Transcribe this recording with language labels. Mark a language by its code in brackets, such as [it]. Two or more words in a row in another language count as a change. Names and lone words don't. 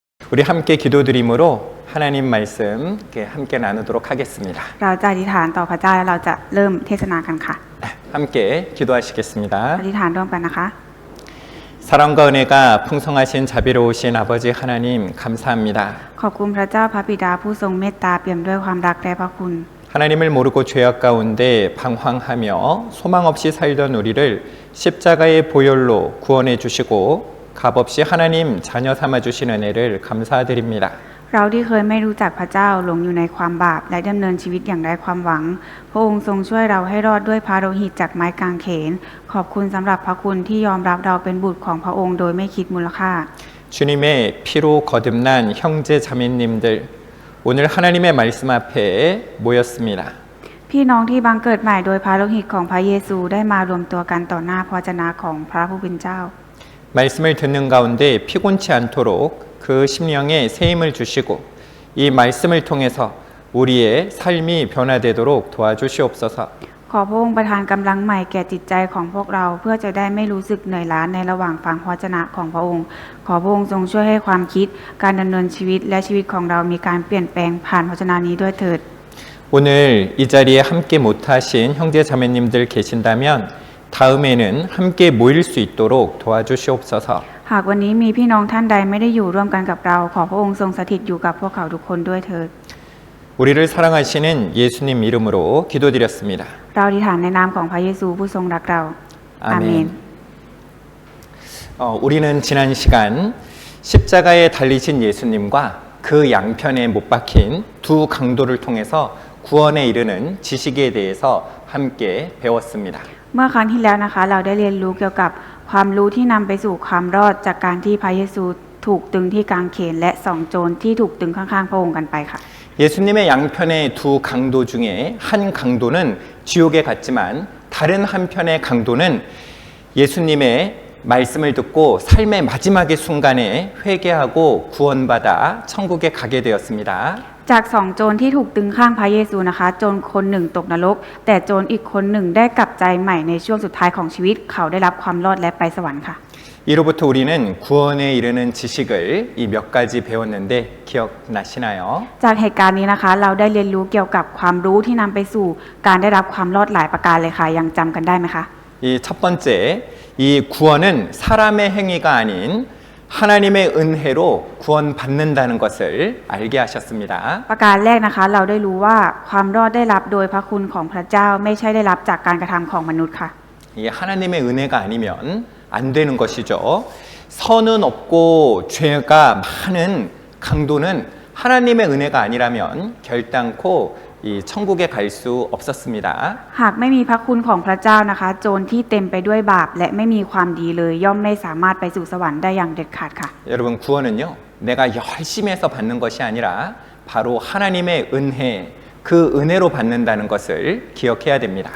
[ko] 우리 함께 기도드림으로 하나님 말씀 함께 나누도록 하겠습니다. [th] เราจะอธิษฐานต่อพระเจ้าและเราจะเริ่มเทศนากันค่ะ [ko] 함께 기도하시겠습니다. [th] อธิษฐานร่วมกันนะคะ [ko] 사랑과 은혜가 풍성하신 자비로우신 아버지 하나님 감사합니다. [th] ขอบคุณพระเจ้าพระบิดาผู้ทรงเมตตาเปี่ยมด้วยความรักและพระคุณ [ko] 하나님을 모르고 죄악 가운데 방황하며 소망 없이 살던 우리를 십자가의 보혈로 구원해 주시고 값없이 하나님 자녀 삼아 주신 은혜를 감사드립니다. [th] เราที่เคยไม่รู้จักพระเจ้าหลงอยู่ในความบาปและดำเนินชีวิตอย่างไร้ความหวังพระองค์ทรงช่วยเราให้รอดด้วยพระโลหิตจากไม้กางเขนขอบคุณสำหรับพระคุณที่ยอมรับเราเป็นบุตรของพระองค์โดยไม่คิดมูลค่า [ko] 주님의 피로 거듭난 형제 자매님들 오늘 하나님의 말씀 앞에 모였습니다. [th] พี่น้องที่บังเกิดใหม่โดยพระโลหิตของพระเยซูได้มารวมตัวกันต่อหน้าพระวจนะของพระผู้เป็นเจ้า [ko] 말씀을 듣는 가운데 피곤치 않도록 그 심령에 새 힘을 주시고 이 말씀을 통해서 우리의 삶이 변화되도록 도와주시옵소서. [th] ขอพระองค์ประทานกำลังใหม่แก่จิตใจของพวกเราเพื่อจะได้ไม่รู้สึกเหนื่อยล้าในระหว่างฟังพระวจนะของพระองค์ขอพระองค์ทรงช่วยให้ความคิดการดำเนินชีวิตและชีวิตของเรามีการเปลี่ยนแปลงผ่านพระวจนะนี้ด้วยเถิด [ko] 오늘 이 자리에 함께 못하신 형제 자매님들 계신다면 다음에는 함께 모일 수 있도록 도와주시옵소서. [th] หากวันนี้มีพี่น้องท่านใดไม่ได้อยู่ร่วมกันกับเราขอพระองค์ทรงสถิตอยู่กับพวกเขาทุกคนด้วยเถิด [ko] 우리를 사랑하시는 예수님 이름으로 기도드렸습니다. [th] เราอธิษฐานในนามของพระเยซูผู้ทรงรักเราอาเมน [ko] 우리는 지난 시간 십자가에 달리신 예수님과 그 양편에 못 박힌 두 강도를 통해서 구원에 이르는 지식에 대해서 함께 배웠습니다. [th] เมื่อครั้งที่แล้วนะคะเราได้เรียนรู้เกี่ยวกับความรู้ที่นำไปสู่ความรอดจากการที่พระเยซูถูกตึงที่กางเขนและสองโจรที่ถูกตึงข้างๆพระองค์กันไปค่ะ [ko] 예수님의 양편의 두 강도 중에 한 강도는 지옥에 갔지만 다른 한편의 강도는 예수님의 말씀을 듣고 삶의 마지막의 순간에 회개하고 구원받아 천국에 가게 되었습니다. [th] จากสองโจรที่ถูกตึงข้างพระเยซูนะคะโจรคนหนึ่งตกนรกแต่โจรอีกคนหนึ่งได้กลับใจใหม่ในช่วงสุดท้ายของชีวิตเขาได้รับความรอดและไปสวรรค์ค่ะ [ko] 이로부터 우리는 구원에 이르는 지식을 이 몇 가지 배웠는데 기억나시나요? [th] จากเหตุการณ์นี้นะคะเราได้เรียนรู้เกี่ยวกับความรู้ที่นำไปสู่การได้รับความรอดหลายประการเลยค่ะยังจำกันได้ไหมคะ [ko] 이 첫 번째, 이 구원은 사람의 행위가 아닌 하나님의 은혜로 구원받는다는 것을 알게 하셨습니다. [th] ประการแรกนะคะเราได้รู้ว่าความรอดได้รับโดยพระคุณของพระเจ้าไม่ใช่ได้รับจากการกระทำของมนุษย์ค่ะ [ko] 이 하나님의 은혜가 아니면 안 되는 것이죠. 선은 없고 죄가 많은 강도는 하나님의 은혜가 아니라면 결단코 이 천국에 갈 수 없었습니다. [th] หากไม่มีพระคุณของพระเจ้านะคะโจรที่เต็มไปด้วยบาปและไม่มีความดีเลยย่อมไม่สามารถไปสู่สวรรค์ได้อย่างเด็ดขาดค่ะ [ko] 여러분 구원은요. 내가 열심히 해서 받는 것이 아니라 바로 하나님의 은혜, 그 은혜로 받는다는 것을 기억해야 됩니다.